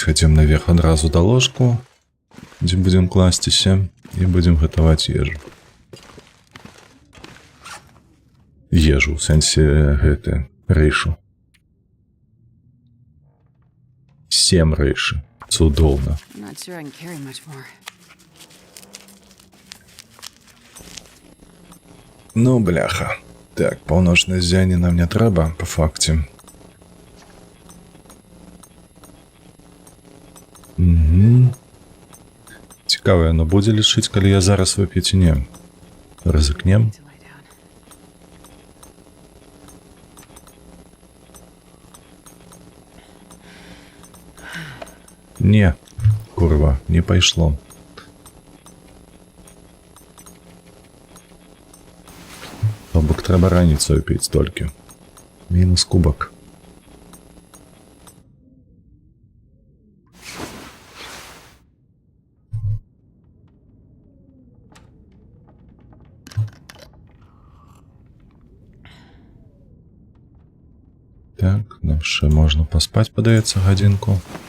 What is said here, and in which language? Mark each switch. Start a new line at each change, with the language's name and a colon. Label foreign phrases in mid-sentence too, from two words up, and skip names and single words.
Belarusian: Хадзем наверх адразу да ложку, дзе будзем класціся, і будзем гатаваць ежу. Ежу, у сэнсе гэты, рэйшу. 7 рэйшы. Цудоўна.
English: I'm not sure I can carry much more.
Belarusian: Ну, бляха. Так, паўночнай ззяні нам не трэба, па факце. Цікава, яно будзе лічыць, калі я зараз вып'ю ці не? Рызыкнем?
English: To lie down.
Belarusian: Не, курва, не пайшло. То бок трэба раніцаю піць толькі. Мінус кубак.
Ukrainian: Так, нам ще можна поспать, подається, годинку.